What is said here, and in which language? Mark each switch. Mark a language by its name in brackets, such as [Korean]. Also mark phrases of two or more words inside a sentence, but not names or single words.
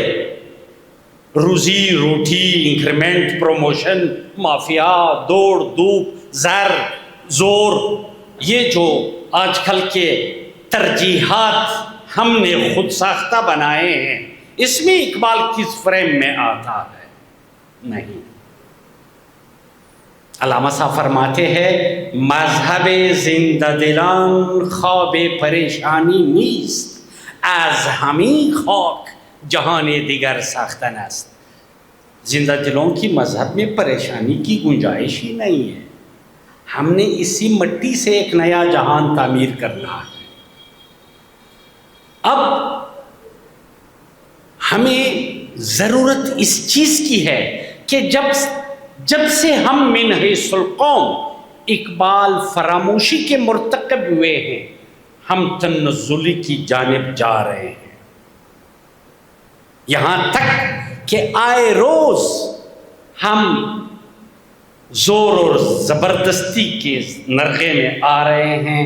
[Urdu] روزی روٹی، انکریمنٹ، پروموشن، مافیا، دوڑ دھوپ، زر زور، یہ جو آج کل کے ترجیحات ہم نے خود ساختہ بنائے ہیں، اس میں اقبال کس فریم میں آتا ہے؟ نہیں۔ علامہ صاحب فرماتے ہیں [Persian] مذہب زندہ دلان خواب پریشانی نیست، از ہمیں خاک جہان دیگر ساختن است۔ [Urdu] زندہ دلوں کی مذہب میں پریشانی کی گنجائش ہی نہیں ہے، ہم نے اسی مٹی سے ایک نیا جہان تعمیر کرنا ہے۔ اب ہمیں ضرورت اس چیز کی ہے کہ جب سے ہم [Arabic] من حیث القوم [Urdu] اقبال فراموشی کے مرتکب ہوئے ہیں، ہم تنزلی کی جانب جا رہے ہیں، یہاں تک کہ آئے روز ہم زور اور زبردستی کے نرغے میں آ رہے ہیں.